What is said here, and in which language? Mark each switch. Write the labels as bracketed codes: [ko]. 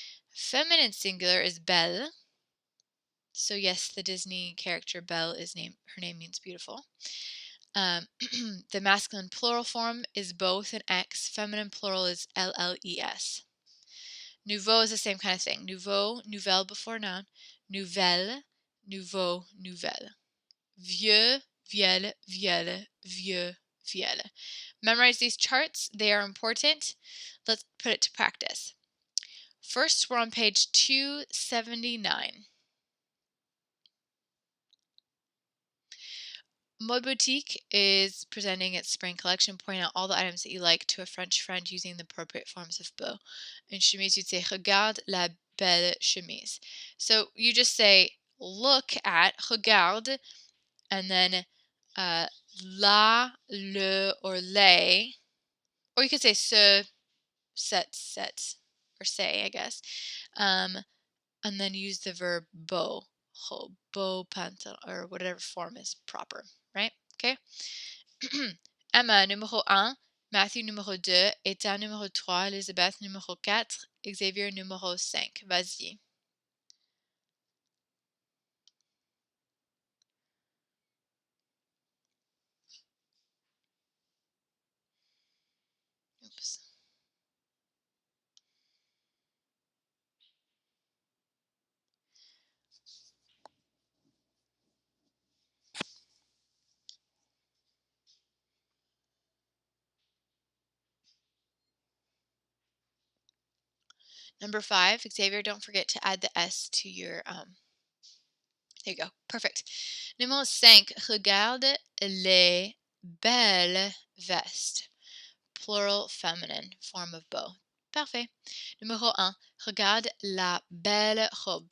[en] Feminine singular is belle. So yes, the Disney character Belle is her name means beautiful. The masculine plural form is both an X. Feminine plural is L-L-E-S. Nouveau is the same kind of thing. [fr] Nouveau, nouvelle [en] before noun. [fr] Nouvelle, nouveau, nouvelle. Vieux, vielle, vielle, vieux, vielle. [en] Memorize these charts. They are important. Let's put it to practice. First, we're on page 279. Mode Boutique is presenting its spring collection, pointing out all the items that you like to a French friend using the appropriate forms of beau. Une chemise, you'd say, [fr] regarde la belle chemise. [en] So you just say, look at, regarde, and then la, le, or les, or you could say ce, set, or say, I guess. Um, and then use the verb beau, beau pantalon, or whatever form is proper, right? Okay. Emma numéro 1, Matthew numéro 2, Ethan numéro 3, Elizabeth numéro 4, Xavier numéro 5. [fr] Vas-y. [en] Oops. Number 5, Xavier, don't forget to add the S to your, there you go. Perfect. [fr] Numéro 5, regarde les belles vestes. [en] Plural feminine, form of beau. [fr] Parfait. Numéro 1, regarde la belle robe.